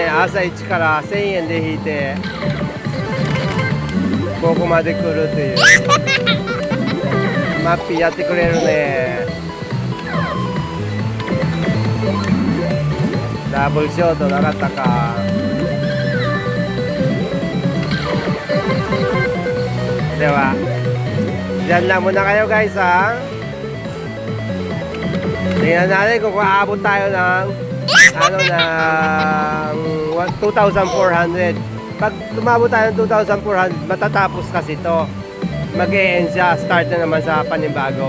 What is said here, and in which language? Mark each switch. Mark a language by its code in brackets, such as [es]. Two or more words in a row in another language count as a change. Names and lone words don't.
[ja] 朝一から1000円で引いてここまで来るという。マッピーやってくれるね。ダブルショートなかったか。 [tl] では dyan lang muna kayo, guys, ha. Tingnan natin kung aabot tayo ng 2,400. Pag tumabot tayo ng 2,400, matatapos kasi ito. Mag-e-end siya, start na naman sa panibago.